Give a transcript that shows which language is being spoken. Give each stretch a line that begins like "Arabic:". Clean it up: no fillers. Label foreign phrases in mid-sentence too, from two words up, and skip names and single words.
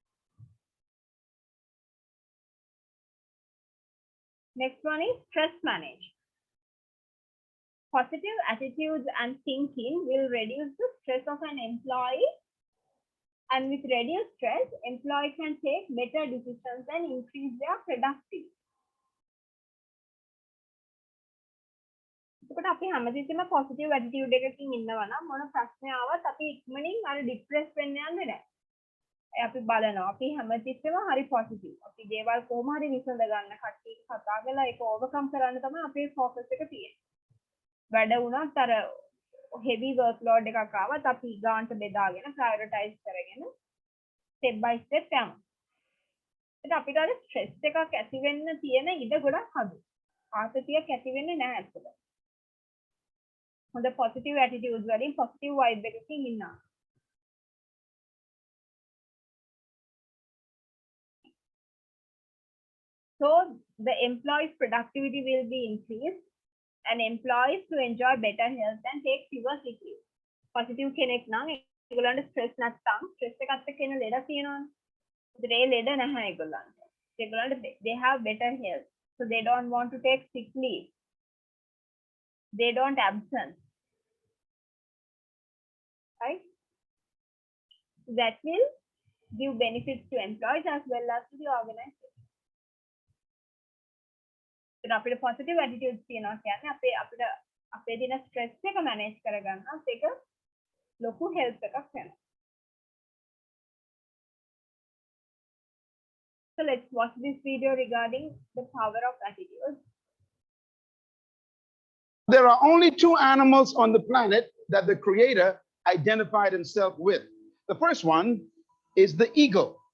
English: Next one is stress management. Positive attitudes and thinking will reduce the stress of an employee, and with reduced stress, employee can take better decisions and increase their productivity.
Sinhala: එතකොට අපි හැමතිස්සෙම
English: positive attitude
Sinhala: එකකින් ඉන්නවා නම් මොන ප්‍රශ්නයක් ආවත් අපි ඉක්මනින් අර ડિප්‍රෙස් වෙන්න යන්නේ නැහැ. අපි බලනවා අපි හැමතිස්සෙම හරි positive. අපි දේවල් කොහොම හරි විසඳ ගන්න කට්ටියක කතා කරලා ඒක overcome කරන්න තමයි අපේ focus එක තියෙන්නේ. වැඩ වුණත් අර
English: heavy workload
Sinhala: එකක් ආවත් අපි ගාන්ට බෙදාගෙන prioritize කරගෙන
English: step by step
Sinhala: යමු. ඒක අපිට අර stress එකක් ඇති වෙන්න තියෙන ඉඩ ගොඩක් අඩුයි. ආතතියක් ඇති වෙන්නේ නැහැ ඇත්තට. හොඳ
English: positive attitudes
Sinhala: වලින්
English: positive vibe
Sinhala: එකකින් ඉන්නවා.
English: So the employees' productivity will be increased and employees to enjoy better health and take fewer sick leave.
Sinhala: Positive කෙනෙක් නම් ඒගොල්ලන්ට stress නැත්තම් stress එකත් එක්ක එන ලෙඩ තියෙනවනේ. ඒ ලෙඩ නැහැ ඒගොල්ලන්ට. ඒගොල්ලන්ට
English: they have better health. So they don't want to take sick leave. They don't absent. Right? That will give benefits to employees as well as to the organization.
Sinhala: So අපිට
English: positive attitudes
Sinhala: තියෙනවා කියන්නේ අපේ දින stress එක manage කරගන්නත් ඒක ලොකු help එකක් වෙනවා.
English: So let's watch this video regarding the power of attitude. There are only two animals on the planet that the Creator identified himself with. The first one is the eagle.